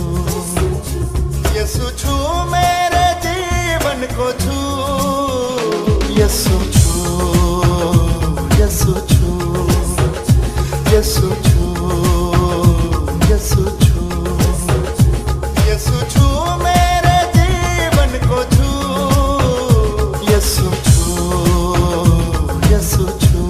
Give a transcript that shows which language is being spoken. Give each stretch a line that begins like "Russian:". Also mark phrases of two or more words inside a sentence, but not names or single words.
Korean: 예수 주
Hindi: मेरे जीवन को छू
Korean: 예수 주 예수 주 예수 주 예수 주 예수 주
Hindi: मेरे जीवन को छू
Korean: 예수 주 예수 주